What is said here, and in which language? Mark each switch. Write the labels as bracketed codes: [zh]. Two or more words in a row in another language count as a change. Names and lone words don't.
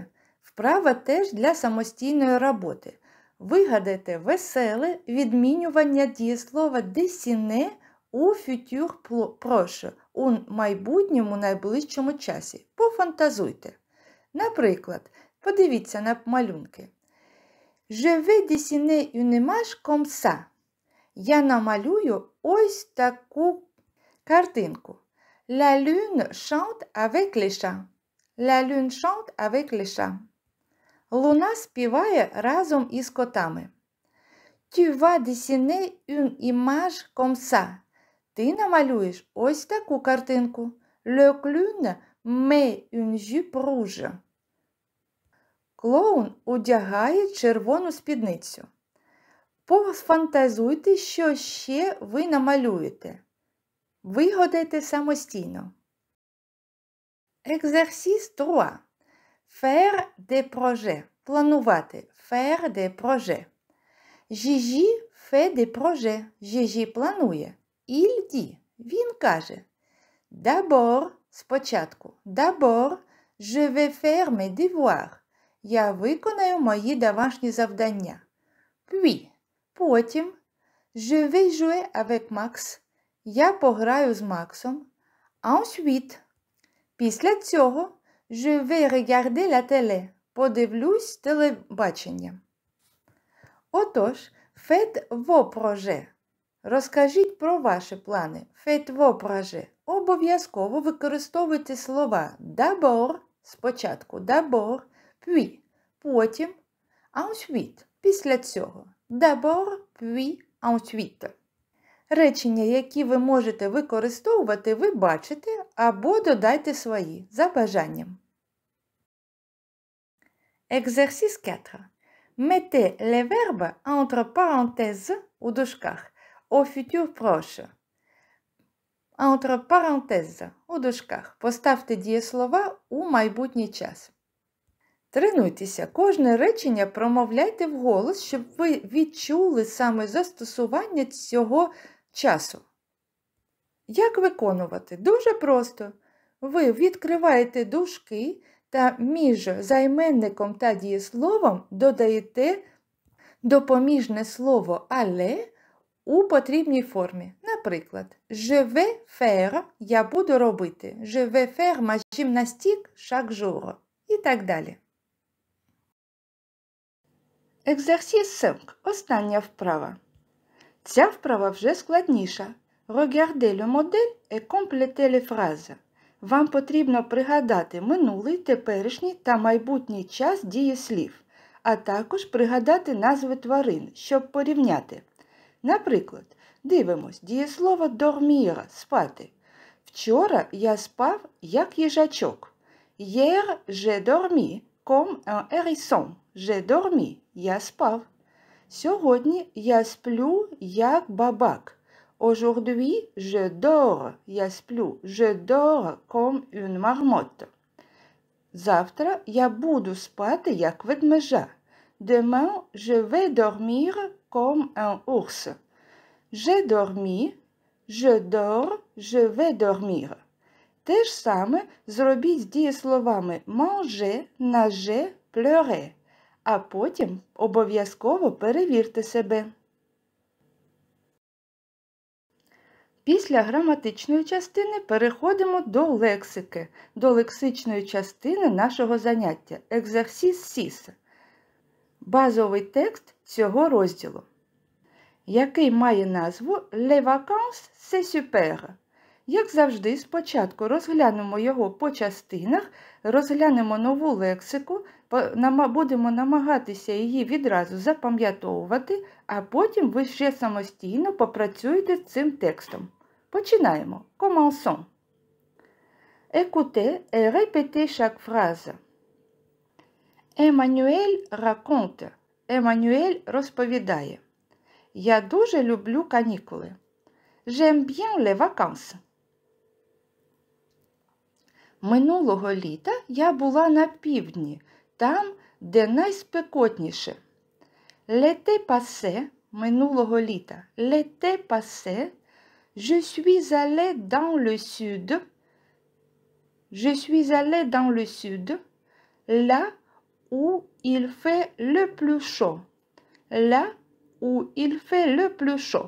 [uk] Вправа теж для самостійної роботи. Вигадайте веселе відмінювання дієслова dessiner у [fr] futur proche, [uk] у майбутньому найближчому часі. Пофантазуйте. Наприклад, подивіться на малюнки. [fr] Je vais dessiner une image comme ça. [uk] Я намалюю ось таку картинку. [fr] La lune chante avec les chats. La lune chante avec les chats. [uk] Луна співає разом із котами. [fr] Tu vas dessiner une image comme ça. [uk] Ти намалюєш ось таку картинку. [fr] Le clown met une jupe rouge. [uk] Клоун одягає червону спідницю. Пофантазуйте, що ще ви намалюєте. Вигадайте самостійно. Екзерсіс 3. [fr] Faire des projets. Планувати. Faire des projets. Gigi fait des projets. [uk] Gigi планує. [fr] Il dit. [uk] Він каже. [fr] D'abord, спочатку. D'abord, je vais faire mes devoirs. [uk] Я виконаю мої домашні завдання. [fr] Puis, потім, je vais jouer avec Max. [uk] Я пограю з Максом. Ensuite, після цього, [fr] je vais regarder la télé. [uk] Подивлюсь телебачення. Отож, [fr] Faites vos projets. [uk] Розкажіть про ваші плани. [fr] Faites vos projets. [uk] Обов'язково використовуйте слова d'abord, спочатку [fr] d'abord, puis, [uk] потім, ensuite, після цього. [fr] D'abord, puis, ensuite. [uk] Речення, які ви можете використовувати, ви бачите або додайте свої за бажанням. [fr] Exercice 4. Mettez les verbes entre parenthèses [uk] у дужках [fr] au futur proche. Entre parenthèses [uk] у дужках. Поставте дієслова у майбутній час. Тренуйтеся. Кожне речення промовляйте вголос, щоб ви відчули саме застосування цього часу. Як виконувати? Дуже просто. Ви відкриваєте дужки та між займенником та дієсловом додаєте допоміжне слово «але» у потрібній формі. Наприклад, [fr] je vais faire – [uk] я буду робити. [fr] Je vais faire ma gymnastique chaque jour. [uk] І так далі. Exercice 5. Остання вправа. Ця вправа вже складніша. Regardez le modèle et complétez les phrases. Вам потрібно пригадати минулий, теперішній та майбутній час дієслів, а також пригадати назви тварин, щоб порівняти. Наприклад, дивимось, дієслово dormir – спати. Вчора я спав, як їжачок. [fr] Hier, j'ai dormi comme un hérisson. J'ai dormi – [uk] я спав. Сьогодні я сплю, як бабак. [fr] Aujourd'hui, je dors, [uk] я сплю. [fr] Je dors comme une marmotte. [uk] Завтра я буду спати, як ведмежа. [fr] Demain, je vais dormir comme un ours. J'ai dormi, je dors, je vais dormir. [uk] Те ж саме зробіть з дієсловами [fr] manger, nager, pleurer. [uk] А потім обов'язково перевірте себе. Після граматичної частини переходимо до лексики, до лексичної частини нашого заняття. Exercice 6. Базовий текст цього розділу, який має назву Les vacances, c'est super. Як завжди, спочатку розглянемо його по частинах, розглянемо нову лексику, будемо намагатися її відразу запам'ятовувати, а потім ви ще самостійно попрацюєте з цим текстом. Починаємо. [fr] Commençons. Écoutez et répétez chaque phrase. Еммануель raconte. [uk] Еммануель розповідає. Я дуже люблю канікули. [fr] J'aime bien les vacances. [uk] Минулого літа я була на півдні, там, де найспекотніше. [fr] L'été passé, [uk] минулого літа. [fr] L'été passé, je suis allée dans le sud. Je suis allée dans le sud, là où il fait le plus chaud. Là où il fait le plus chaud.